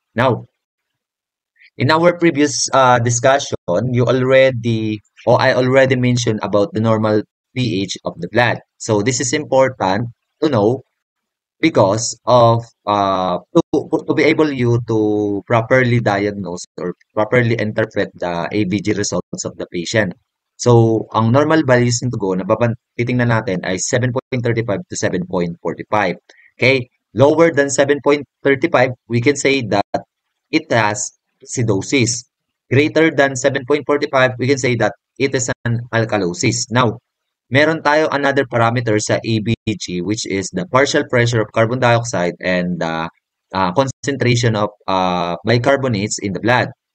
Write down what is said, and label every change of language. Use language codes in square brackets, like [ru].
[en] Now, in our previous discussion, I already mentioned about the normal pH of the blood. So this is important to know because of to be able you to properly diagnose or properly interpret the ABG results of the patient. [tl] So, ang normal values ng dugo na titingnan natin ay 7.35 to 7.45. [en] Okay? Lower than 7.35, we can say that it has acidosis. Greater than 7.45, we can say that it is an alkalosis. Now, meron tayo another parameter sa ABG, which is the partial pressure of carbon dioxide and the concentration of bicarbonates in the blood.